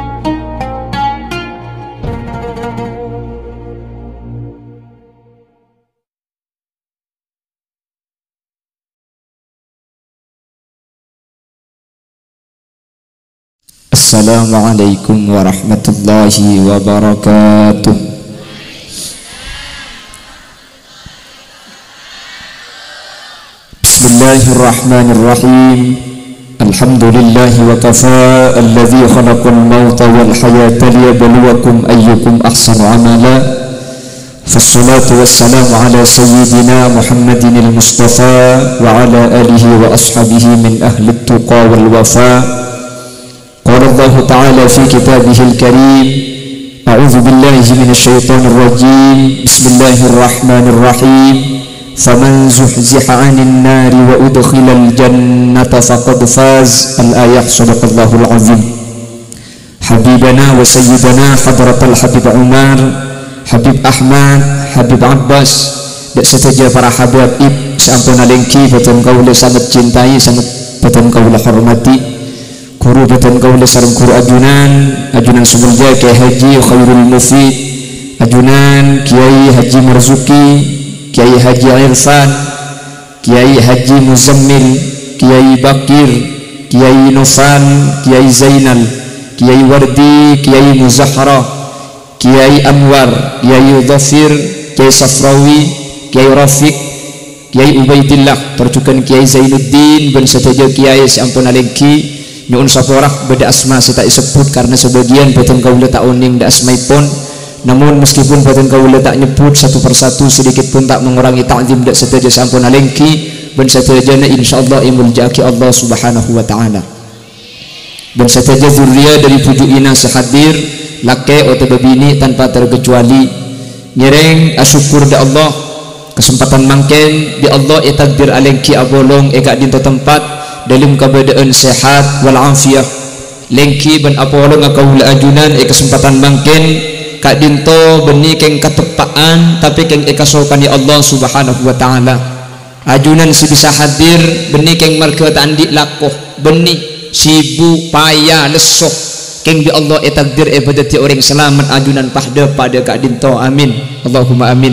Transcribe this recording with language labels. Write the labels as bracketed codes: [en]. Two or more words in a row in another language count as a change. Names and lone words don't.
[ar] السلام عليكم ورحمة الله وبركاته. بسم الله الرحمن الرحيم. الحمد لله وكفى الذي خلق الموت والحياة ليبلوكم أيكم أحسن عملا. فالصلاة والسلام على سيدنا محمد المصطفى وعلى آله وأصحابه من أهل التقى والوفا. قال الله تعالى في كتابه الكريم أعوذ بالله من الشيطان الرجيم بسم الله الرحمن الرحيم فمن زحزح عن النار وأدخل الجنة فقد فاز الآية صدق الله العظيم. حبيبنا وسيدنا حضرة الحبيب عمر [mad] Habib Ahmad Habib Abbas dan setuju para habaib seampuna lengki betul kaula sangat cintai sangat betul kaula hormati guru betul kaula sareng guru ajunan sumulja Kiai Haji Khairul Mufid, ajunan Kiai Haji Marzuki, Kiai Haji Irfan, Kiai Haji Muzammil, Kiai Bakir, Kiai Nofan, Kiai Zainal, Kiai Wardi, Kiai Muzahra, Kiai Anwar, Kiai Dhafir, Kiai Safrawi, Kiai Rafiq, Kiai Ubaidillah, terjukan Kiai Zainuddin ben setuju Kiai seampuna lengki nyuun saporah beda asma saya tak sebut karena sebagian betul kaula tak uning da asmaipun, namun meskipun betul kaula tak nyebut satu persatu sedikit pun tak mengurangi ta'zim dak setuju sampun alengki ben setuju insyaallah imul jaki Allah [ar] سبحانه وتعالى [mad] ben setuju zuriya dari pujuk ina sehadir laki atau bini tanpa terkecuali nyereng asyukur da Allah kesempatan mangken di Allah takdir alengki abolong ega dinto tempat dalam keadaan sehat wal afiah lengki ben apolo ngakaula ajunan kesempatan mangken kak dinto beni keng katepaan tapi keng ekasokan ya Allah [ar] سبحانه وتعالى [mad] ajunan si bisa hadir beni keng marga andi lakoh beni sibu payah lesoh keng di Allah takdir ibadati orang selamat ajunan pada kak dinto [ar] آمين اللهم آمين.